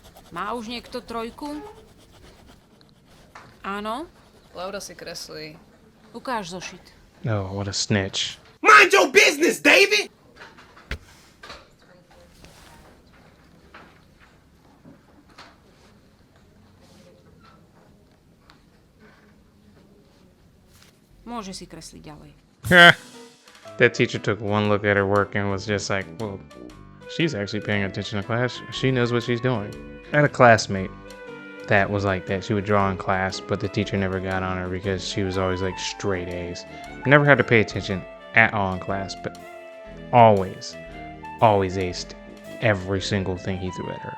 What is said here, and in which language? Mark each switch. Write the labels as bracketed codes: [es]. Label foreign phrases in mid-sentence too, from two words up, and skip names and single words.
[cs] Má už někdo trojku? Ano? [sk] Lauda si kreslí. Ukáž zošit. [en] Oh, what a snitch. Mind your business, David! [sk] Môže si kresliť ďalej. [en] That teacher took one look at her work and was just like, well, she's actually paying attention to class. She knows what she's doing. I had a classmate that was like that. She would draw in class, but the teacher never got on her because she was always like straight A's. Never had to pay attention at all in class, but always aced every single thing he threw at her.